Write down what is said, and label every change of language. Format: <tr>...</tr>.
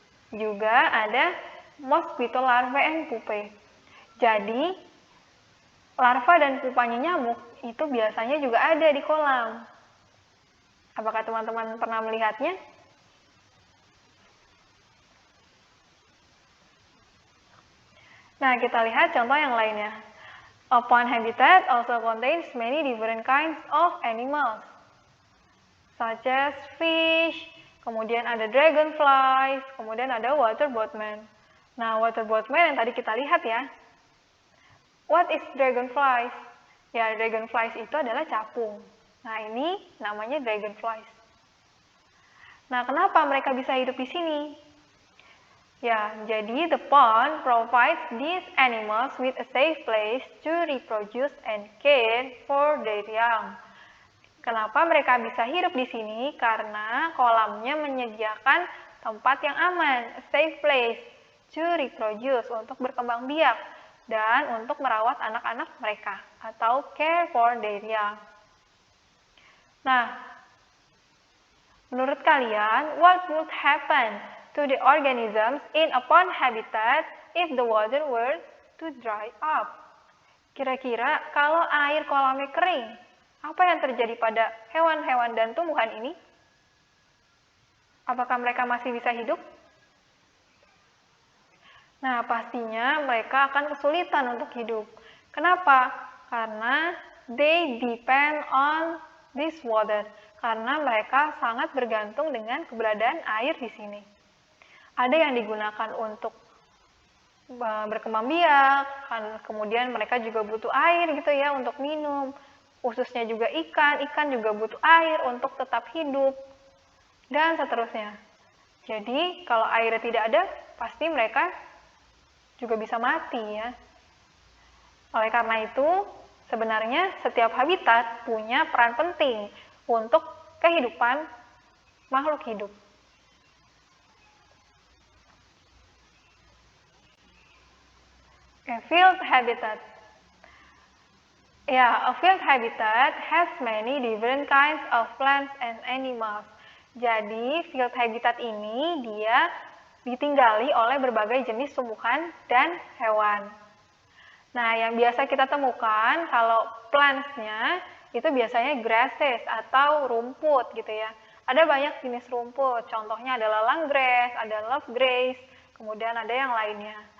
<id>Juga ada</id> <en>mosquito larvae and pupae.</en> <id>Jadi, larva dan pupanya nyamuk itu biasanya juga ada di kolam. Apakah teman-teman pernah melihatnya? Nah, kita lihat contoh yang lainnya.</id> <en>A pond habitat also contains many different kinds of animals, such as fish,</en> <id>kemudian ada</id> <en>dragonflies, kemudian ada water boatman.</en> <id>Nah, water boatman yang tadi kita lihat ya.</id> <en>What is dragonflies?</en> <id>Ya, dragonflies itu adalah capung. Nah, ini namanya dragonflies. Nah, kenapa mereka bisa hidup di sini?</id> <en>Ya, jadi the pond provides these animals with a safe place to reproduce and care for their young.</en> <id>Kenapa mereka bisa hidup di sini? Karena kolamnya menyediakan tempat yang aman,</id> <en>a safe place to reproduce,</en> <id>untuk berkembang biak dan untuk merawat anak-anak mereka atau</id> <en>care for their young. Nah,</en> <id>menurut kalian,</id> <en>what would happen to the organisms in a pond habitat if the water were to dry up?</en> <id>Kira-kira kalau air kolamnya kering, apa yang terjadi pada hewan-hewan dan tumbuhan ini? Apakah mereka masih bisa hidup? Nah, pastinya mereka akan kesulitan untuk hidup. Kenapa?</id> <en>Karena they depend on this water.</en> <id>Karena mereka sangat bergantung dengan keberadaan air di sini. Ada yang digunakan untuk berkembang biak, kemudian mereka juga butuh air gitu ya untuk minum. Khususnya juga ikan juga butuh air untuk tetap hidup, dan seterusnya. Jadi kalau airnya tidak ada, pasti mereka juga bisa mati ya. Oleh karena itu, sebenarnya setiap habitat punya peran penting untuk kehidupan makhluk hidup.</id> <en>A field habitat. Ya, a field habitat has many different kinds of plants and animals.</en> <id>Jadi, field habitat ini dia ditinggali oleh berbagai jenis tumbuhan dan hewan. Nah, yang biasa kita temukan kalau plants-nya itu biasanya grasses atau rumput gitu ya. Ada banyak jenis rumput, contohnya adalah long grass, ada love grass, kemudian ada yang lainnya.</id>